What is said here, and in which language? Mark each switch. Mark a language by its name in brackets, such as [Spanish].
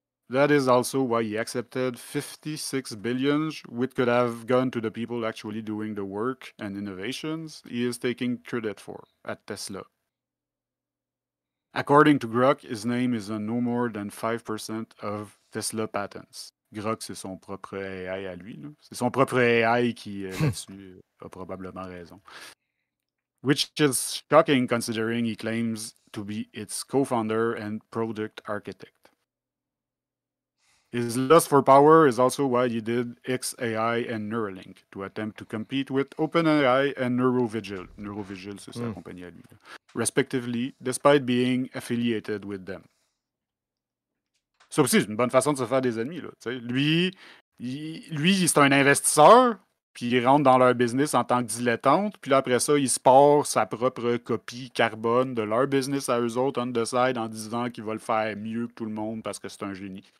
[English] That is also why he accepted 56 billion, which could have gone to the people actually doing the work and innovations he is taking credit for at Tesla. According to Grok, his name is on no more than 5% of Tesla patents. [French] Grok, c'est son propre AI à lui. C'est son propre AI qui, là-dessus, a probablement raison. [English] Which is shocking considering he claims to be its co-founder and product architect. His lust for power is also why he did XAI and Neuralink to attempt to compete with OpenAI and Neurovigil. [French] Neurovigil, c'est sa compagnie à lui. [English] Respectively, despite being affiliated with them. [French] Ça aussi, c'est une bonne façon de se faire des ennemis. Là, lui, c'est un investisseur, puis il rentre dans leur business en tant que dilettante, puis là, après ça, il se part sa propre copie carbone de leur business à eux autres, [English] on the side, [French] en disant qu'il va le faire mieux que tout le monde parce que c'est un génie.